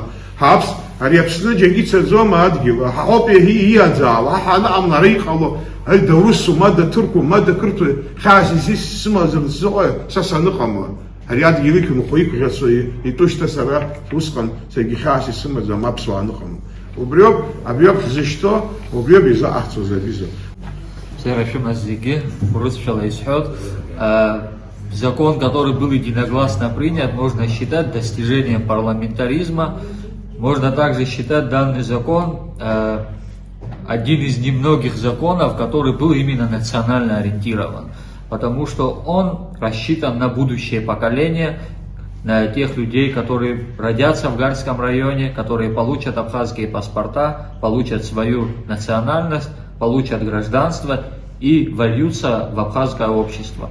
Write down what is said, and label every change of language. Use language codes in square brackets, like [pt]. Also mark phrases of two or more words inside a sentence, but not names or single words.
[ab] Ҳаԥс ари Аԥсны џьаргьы ицаӡом адгьыл, ҳауп ииаӡаало, ҳанаамла ара иҟало, дарусу, ма даҭырқәу, ма дақырҭуа хьаас исымазар сзыҟои, са саныҟамла. Ари адгьыл иқәынхо иқәӷьацо итәу шьҭа сара усҟан саргьы хьаас исымаӡам, аԥсуаа аныҟамла. Убриоуп ҳзышьҭо, убриоуп изаҟаҳҵоз авиза. Сара шәымаз зегьы урысшәала исҳәот, [ru] закон, который был единогласно принят, можно считать достижением парламентаризма. Можно также считать данный закон один из немногих законов, который был именно национально ориентирован, потому что он рассчитан на будущее поколение, на тех людей, которые родятся в Гальском районе, которые получат абхазские паспорта, получат свою национальность, получат гражданство и вольются в абхазское общество.